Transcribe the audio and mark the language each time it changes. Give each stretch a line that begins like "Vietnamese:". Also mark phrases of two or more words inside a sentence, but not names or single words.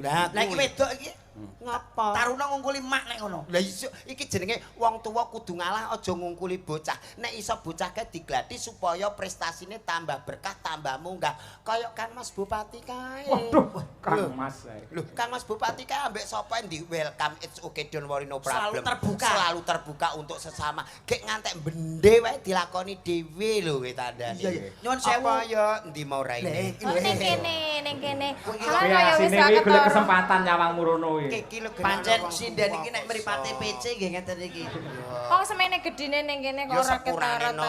Javanese: Lah iki wedok iki ngapa? Taruna ngungkuli mak nek ngono. Lah iso iki jenenge wong tuwa kudu ngalah aja ngungkuli bocah. Nek iso bocah ke diglati supaya prestasine tambah berkah, tambah munggah. Kaya Kang Mas Bupati kae. Waduh, Kang Mas. Lho, Kang Mas Bupati kae ambek sapa di welcome
English: it's okay don't worry no problem.
Indonesian: Selalu terbuka untuk sesama.
Javanese: Gek ngantek bende wae dilakoni dhewe lho kowe tandane. Iya. Nyuwun sewu. Apa ya endi mau raine? Ning kene. Kowe asine iki golek kesempatan nyawang murono iki. iki lho pancen sinden iki nek mripate PC nggih ngeten iki. Kok semene gedine ning kene kok ora ketara to.